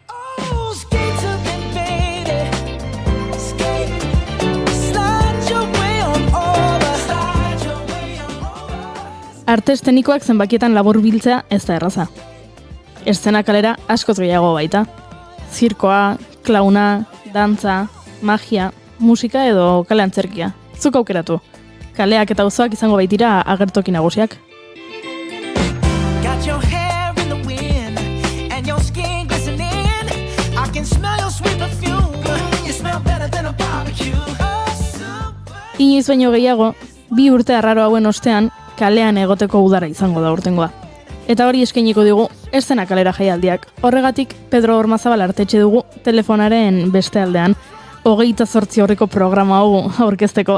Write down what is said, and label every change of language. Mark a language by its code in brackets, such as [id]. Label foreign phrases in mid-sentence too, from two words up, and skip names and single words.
[eu] Arte estenikoak zenbakietan labur biltzea ez da erraza. Eszena kalera askoz gehiago baita. Zirkoa, klauna, dantza, magia, musika edo kale antzerkia. Zuk aukeratu. Kaleak eta auzoak izango baitira agertoki nagusiak. [en] Got your hair in the wind and your skin glistening. I can smell your sweet perfume. You smell better than a barbecue. [eu] Inoiz baino gehiago, 2 urte arraro hauen ostean, kalean egoteko udara izango da urtengoa. Eta hori eskainiko digu eszena kalera jaialdiak. Horregatik, Pedro Ormazabal artetxe dugu telefonaren beste aldean. 28 horreko programa hau aurkezteko.